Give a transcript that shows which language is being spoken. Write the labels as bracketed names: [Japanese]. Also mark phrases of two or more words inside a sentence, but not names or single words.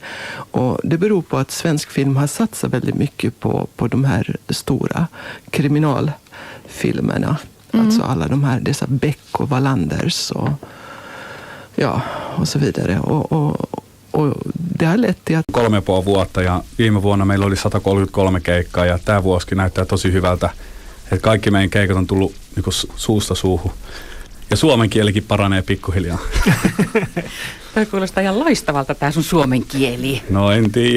[Swedish] Och det beror på att svensk film har satsat väldigt mycket på de här stora kriminalfilmerna. Alltså alla dessa Beck och Wallanders och så vidare. Och det har lett till att [Finnish] 3,5 vuotta ja viime vuonna meillä oli 133 keikkaa ja tämä vuosikin näyttää tosi hyvältä. Että kaikki meidän keikat on tullut niinku suusta suuhun. Ja suomen kielikin paranee pikkuhiljaa. Toi kuulostaa ihan loistavalta tää sun suomen kieli. No en tiedä.